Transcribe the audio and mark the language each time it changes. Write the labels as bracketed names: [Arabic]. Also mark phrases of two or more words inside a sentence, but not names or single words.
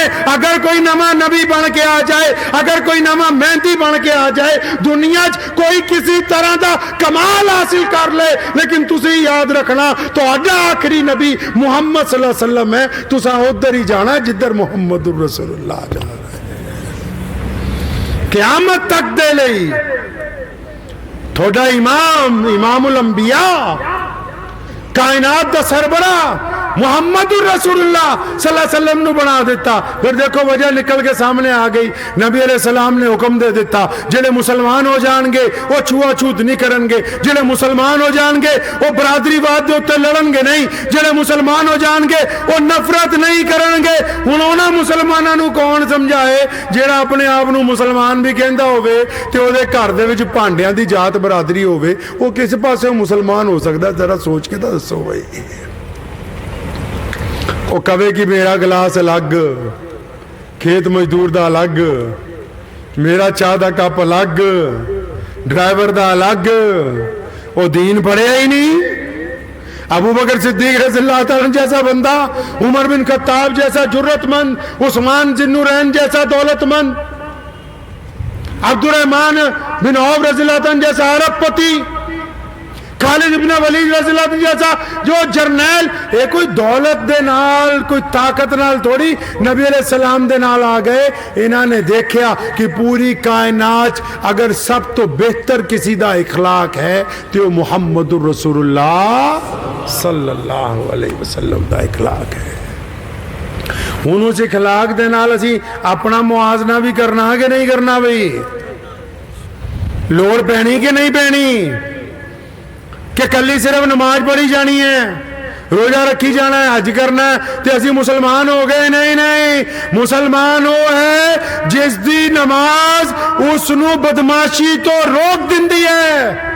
[Urdu] اگر کوئی نوا نبی بن کے آ جائے، اگر کوئی نوا مہدی بن کے آ جائے، دنیا کوئی کسی طرح کا کمال حاصل کر لے، لیکن تسی یاد رکھنا تو آخری نبی محمد [Arabic] صلى الله عليه وسلم [Urdu] ہے، تسا ادھر ہی جانا جدھر محمد رسول اللہ جا رہے ہیں. [Punjabi] قیامت تک دے لئی تھوڑا امام امام الانبیاء کائنات دا سربراہ محمد رسول اللہ [Arabic] صلى الله عليه وسلم [Punjabi] نوں بنا دتا. فیر ویکھو وجہ نکل کے سامنے آ گئی، نبی علیہ السلام نے حکم دے دتا جہڑے مسلمان ہو جانگے او چھوت چھات نہیں کرینگے، جہڑے مسلمان ہو جانگے او برادری واد دے اتے لڑنگے نہیں، جہڑے مسلمان ہو جانگے او نفرت نہیں کرینگے. ہن اوہناں مسلماناں نوں کون سمجھائے جہڑا اپنے آپ نوں مسلمان وی کہندا ہووے تے اوہدے گھر دے وچ بھانڈیاں دی ذات برادری ہووے، او کس پاسے مسلمان ہو سکدا? ذرا سوچ کے تے دسو بھائی. او کہوے کہ میرا گلاس الگ، کھیت مزدور دا الگ، میرا چاہ دا کپ الگ، ڈرائیور دا الگ، او دین پڑھیا ای نہیں. ابو بکر صدیق [Arabic] رضي الله تعالى [Punjabi] جیسا بندہ، عمر بن خطاب جیسا جرأت مند، عثمان ذوالنورین جیسا دولت مند، عبدالرحمن بن عوف [Arabic] رضي الله تعالى [Punjabi] جیسا ارب پتی، خالد ابن ولید [Arabic] رضي الله عنه [Punjabi] جیسا جو جرنیل، ایہہ کوئی دولت دے نال کوئی طاقت نال تھوڑی نبی علیہ السلام دے نال آ گئے. انہوں نے دیکھا کہ پوری کائنات اگر سب توں بہتر کسے دا اخلاق ہے تو او محمد رسول اللہ [Arabic] صلى الله عليه وسلم [Punjabi] دا اخلاق ہے. ہن اس اخلاق دے نال اسیں اپنا موازنہ وی کرنا کہ نہیں کرنا? بھائی لوڑ پینی کہ نہیں پینی کہ کلی صرف نماز پڑھی جانی ہے، روزہ رکھی جانا ہے، حج کرنا ہے تو اسی مسلمان ہو گئے? نہیں نہیں، مسلمان او ہے جس دی نماز اوہنوں بدمعاشی توں روک دیندی ہے.